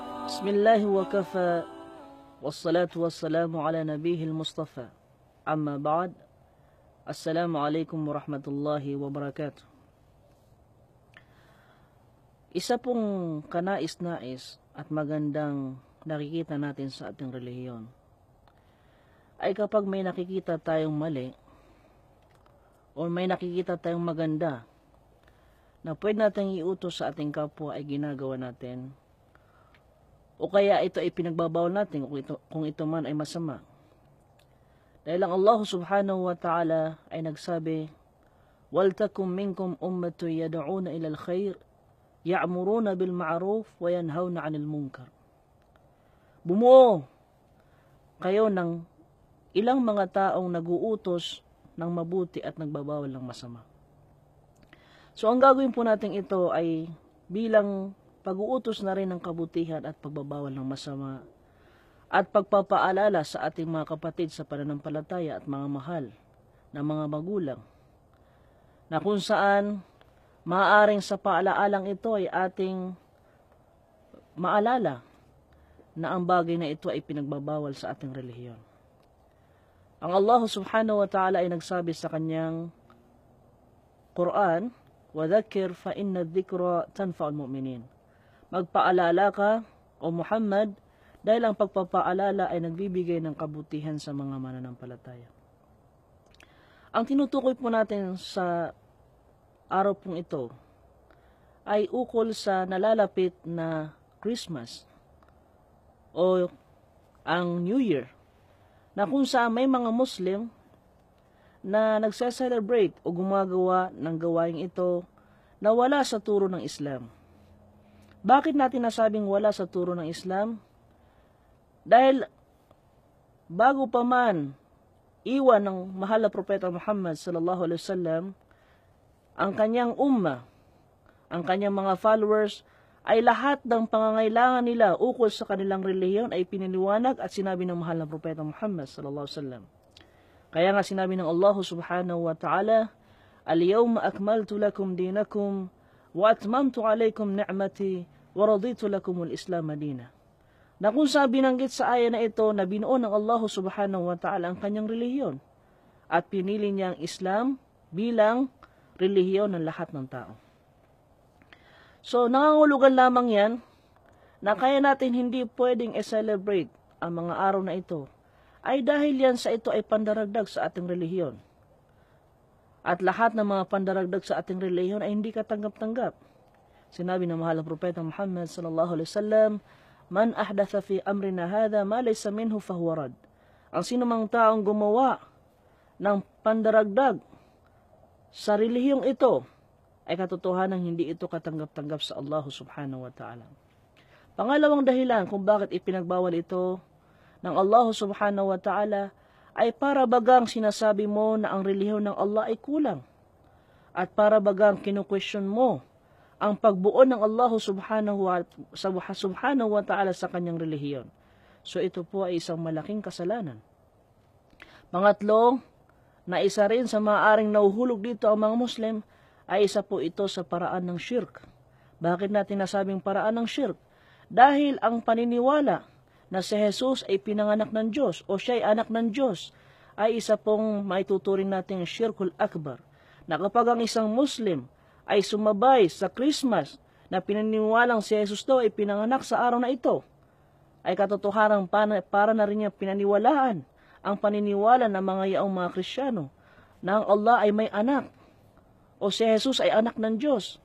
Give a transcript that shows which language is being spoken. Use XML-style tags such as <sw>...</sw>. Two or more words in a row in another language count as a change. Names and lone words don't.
<ar>بسم الله وكفى والصلاة والسلام على نبيه المصطفى. أما بعد السلام عليكم ورحمة الله وبركاته.</ar> <tl>Isa pong kanais-nais at magandang nakikita natin sa ating relihiyon ay kapag may nakikita tayong mali o may nakikita tayong maganda na pwede natin iutos sa ating kapwa ay ginagawa natin, o kaya ito ay pinagbabawal natin kung ito man ay masama. Dahil ang Allah</tl> <ar>سبحانه وتعالى</ar> <tl>ay nagsabi,</tl> <ar>وَلْتَكُمْ مِنْكُمْ أُمَّةٌ يَدْعُونَ إِلَى الْخَيْرِ يَعْمُرُونَ بِالْمَعْرُوفِ وَيَنْهَوْنَ عَنِ الْمُنْكَرِ.</ar> <tl>Bumuo kayo ng ilang mga taong naguutos ng mabuti at nagbabawal ng masama. So ang gagawin po natin ito ay bilang pag-uutos na rin ng kabutihan at pagbabawal ng masama at pagpapaalala sa ating mga kapatid sa pananampalataya at mga mahal na mga magulang, na kung saan maaaring sa paalaalang ito ay ating maalala na ang bagay na ito ay pinagbabawal sa ating relihiyon. Ang Allah</tl> <ar>سبحانه وتعالى</ar> <tl>ay nagsabi sa kanyang Quran,</tl> <ar>وَذَكِّرْ فَإِنَّ الذِّكْرَ تَنْفَعُ الْمُؤْمِنِينَ.</ar> <tl>Magpaalala ka, O Muhammad, dahil ang pagpapaalala ay nagbibigay ng kabutihan sa mga mananampalataya. Ang tinutukoy po natin sa araw pong ito ay ukol sa nalalapit na Christmas o ang New Year, na kung saan may mga Muslim na nagse-celebrate o gumagawa ng gawain ito na wala sa turo ng Islam. Bakit natin nasabing wala sa turo ng Islam? Dahil bago pa man iwan ng mahal na propeta Muhammad</tl> <ar>صلى الله عليه وسلم</ar> <tl>ang kanyang umma, ang kanyang mga followers, ay lahat ng pangangailangan nila ukol sa kanilang relihiyon ay piniliwanag at sinabi ng mahal na propeta Muhammad</tl> <ar>صلى الله عليه وسلم.</ar> <tl>Kaya nga sinabi ng Allah</tl> <ar>سبحانه وتعالى اليوم أكملت لكم دينكم وأتممت عليكم نعمتي ورضيت لكم الإسلام دينا.</ar> <tl>Na kung saan binanggit sa aya na ito na binuo ng Allah</tl> <ar>سبحانه وتعالى</ar> <tl>ang kanyang relihiyon at pinili niya ang Islam bilang relihiyon ng lahat ng tao. So nangangulugan lamang yan na kaya natin hindi pwedeng i-celebrate ang mga araw na ito ay dahil yan sa ito ay pandaragdag sa ating relihiyon. At lahat ng mga pandaragdag sa ating relihiyon ay hindi katanggap-tanggap. Sinabi ng mahal na propeta Muhammad</tl> <ar>صلى الله عليه وسلم من أحدث في أمرنا هذا ما ليس منه فهو رد.</ar> <tl>Ang sinumang taong gumawa ng pandaragdag sa relihiyong ito ay katotohanan hindi ito katanggap-tanggap sa Allah</tl> <ar>سبحانه وتعالى.</ar> <tl>Pangalawang dahilan kung bakit ipinagbawal ito ng Allah</tl> <ar>سبحانه وتعالى</ar> <tl>ay para bagang sinasabi mo na ang relihiyon ng Allah ay kulang. At para bagang kinukwestiyon mo ang pagbuo ng Allah</tl> <ar>سبحانه وتعالى</ar> <tl>sa kanyang relihiyon. So ito po ay isang malaking kasalanan. Pangatlo, na isa rin sa maaaring nauhulog dito ang mga Muslim ay isa po ito sa paraan ng shirk. Bakit natin nasabing paraan ng shirk? Dahil ang paniniwala na si Jesus ay pinanganak ng Diyos o siya ay anak ng Diyos ay isa pong maituturing natin</tl> <ar>الشرك الأكبر,</ar> <tl>na kapag ang isang Muslim ay sumabay sa Christmas na pinaniniwalang si Jesus daw ay pinanganak sa araw na ito, ay katotohanan para na rin niya pinaniwalaan ang paniniwala ng mga yaong mga Kristiyano na ang Allah ay may anak o si Jesus ay anak ng Diyos.</tl>